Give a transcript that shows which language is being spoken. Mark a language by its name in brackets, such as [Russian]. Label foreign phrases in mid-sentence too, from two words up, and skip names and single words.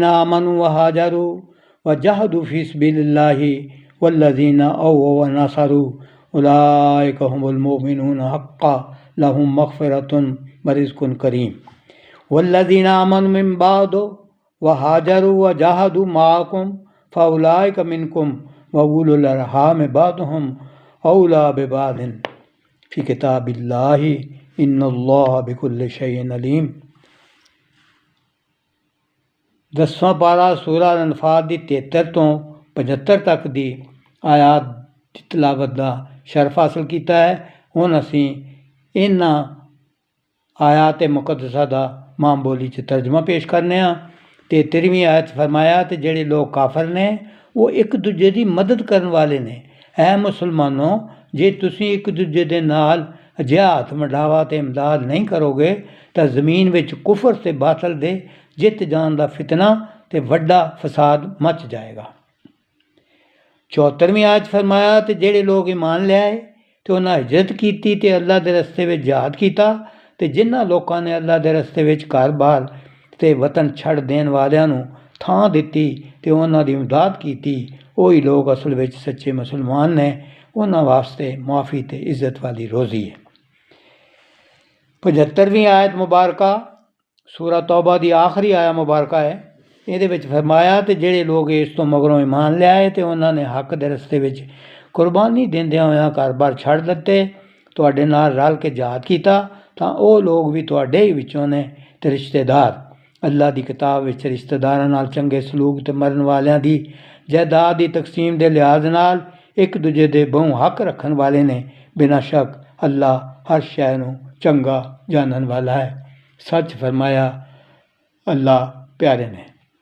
[Arabic] آمنوا وہاجروا وجاہدوا فی سبیل اللہ والذین اووا ونصروا اولئک هم المؤمنون حقا لهم مغفرۃ ورزق کریم والذین آمنوا من بعد وہاجروا وجاہدوا معکم فاولئک منکم واولو الارحام بعضهم اولی ببعض فی کتاب اللہ ان اللہ بکل شیء علیم۔ [Punjabi] 10واں پارہ سورہ الانفال دی 73 ਤੋਂ 75 ਤੱਕ ਦੀ آیات ਦੀ ਤਲਾਵਤ ਦਾ ਸ਼ਰਫ ਹਾਸਲ ਕੀਤਾ ਹੈ۔ ਹੁਣ ਅਸੀਂ ਇਹਨਾਂ آیات مقدسہ دا ماں بولی چ ترجمہ پیش کرنے ہاں۔ 73ویں آیت فرمایا تے جڑے لوگ کافر نے وہ ایک دوجے دی مدد کرن والے نے۔ اے مسلمانوں، جے تسی ایک دوجے دے نال ہاتھ مڈاوا تے امداد نہیں کرو گے تا زمین وچ کفر تے باطل دے جت جان دا فتنہ تے وڈا فساد مچ جائے گا۔ 74ویں آیت فرمایا تے جڑے لوگ ایمان لے آئے تے انہاں ہجرت کیتی تے اللہ دے رستے وچ جہاد کیتا تے جنہاں لوکاں نے اللہ دے رستے وچ گھر بار تے وطن چھڑ دین والیاں نوں تھاں دتی تے انہاں دی امداد کیتی، وہی لوگ اصل وچ سچے مسلمان نے۔ انہاں واسطے معافی تے عزت والی روزی ہے۔ 75ویں آیت مبارکہ سورہ توبہ دی آخری آیت مبارکہ ہے۔ یہ وچ فرمایا تے جڑے لوگ اس تو مگروں ایمان لے آئے تے انہاں نے حق دے رستے وچ قربانی دیندیاں ہویاں گھر بار چھڑ دتے، تواڈے نال رل کے جہاد کیتا، تاں او لوگ بھی تواڈے ہی وچوں نے تے رشتہ دار۔ اللہ دی کتاب وچ رشتہ داراں نال چنگے سلوک تے مرن والیاں دی جائیداد دی تقسیم دے لحاظ نال ایک دوجے دے بہوں حق رکھن والے نے۔ بنا شک اللہ ہر شے نوں چنگا جانن والا ہے۔ سچ فرمایا اللہ پیارے نے۔